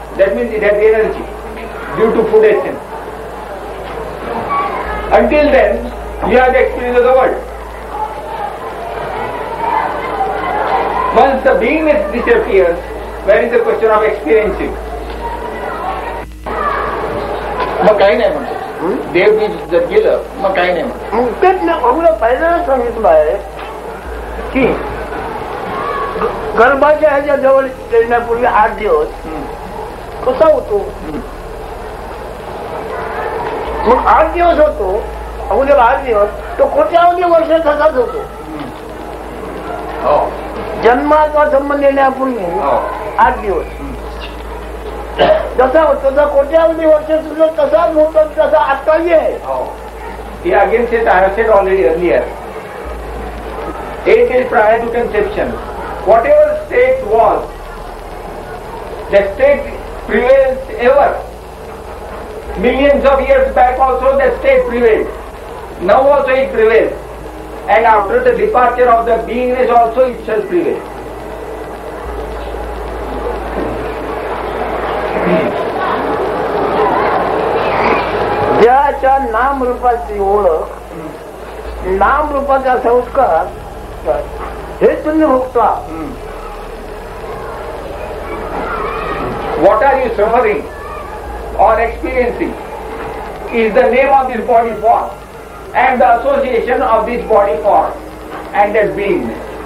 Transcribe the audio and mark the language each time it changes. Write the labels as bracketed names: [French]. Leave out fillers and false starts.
[English] That means it has energy due to food essence. Until then, you have the experience of the world. Once the beingness disappears, where is the question of experiencing? [Marathi] मग काही नाही म्हणतो, देव बीज जर गेलं मग काही नाही म्हणतो. तेच आम्हाला पहिल्यांदा सांगितलं आहे की गर्भाच्या ह्याच्या जवळ येण्यापूर्वी 8 दिवस कसा होतो, मग 8 दिवस होतो, अगोदर 8 दिवस तो कोट्यावधी वर्ष तसाच होतो. जन्माचा संबंध येण्यापूर्वी 8 दिवस जसा होतो तसा कोट्यावधी वर्ष सुद्धा तसाच होतो, तसा आत्ताही आहे. [English] He again says, I have said already earlier, 8 days prior to conception, whatever state was, that state prevails ever. Millions of years back also that state prevailed. Now also it prevails. And after the departure of the beingness also it shall prevail. [Marathi] ज्याच्या नाम रूपाची ओळख, नाम रूपाचा संस्कार हे तुम्ही भोगता. [English] What are you suffering or experiencing is the name of this body form and the association of this body form and that beingness.